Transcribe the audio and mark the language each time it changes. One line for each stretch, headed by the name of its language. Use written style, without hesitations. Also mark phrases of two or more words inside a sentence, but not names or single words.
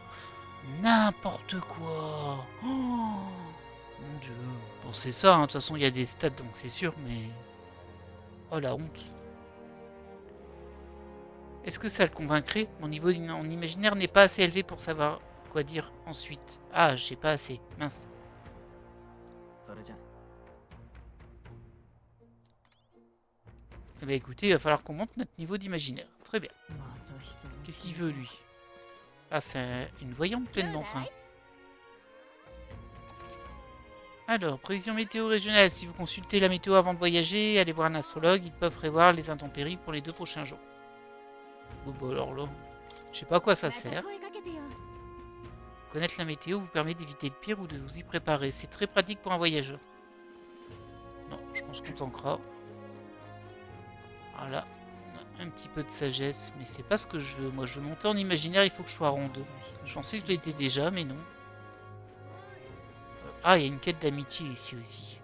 French: N'importe quoi. Oh, mon Dieu. Bon, c'est ça, hein. De toute façon, il y a des stats, donc c'est sûr, mais... Oh, la honte. Est-ce que ça le convaincrait? Mon niveau en imaginaire n'est pas assez élevé pour savoir quoi dire ensuite. Ah, j'ai pas assez. Mince.
Japanese: それじゃ
French: Eh bien, écoutez, il va falloir qu'on monte notre niveau d'imaginaire. Très bien.
Japanese: また人
French: Qu'est-ce qu'il veut, lui? Ah, c'est une voyante pleine d'entrain. Alors, prévision météo régionale. Si vous consultez la météo avant de voyager, allez voir un astrologue. Ils peuvent prévoir les intempéries pour les 2 prochains jours. Bon, bah alors là, je sais pas à quoi ça sert.
Japanese: 声かけてよ。
French: Connaître la météo vous permet d'éviter le pire ou de vous y préparer. C'est très pratique pour un voyageur. Non, je pense qu'on tankera. Voilà. On a un petit peu de sagesse, mais c'est pas ce que je veux. Moi, je veux monter en imaginaire, il faut que je sois rond 2. Je pensais que je l'étais déjà, mais non. Ah, il y a une quête d'amitié ici aussi.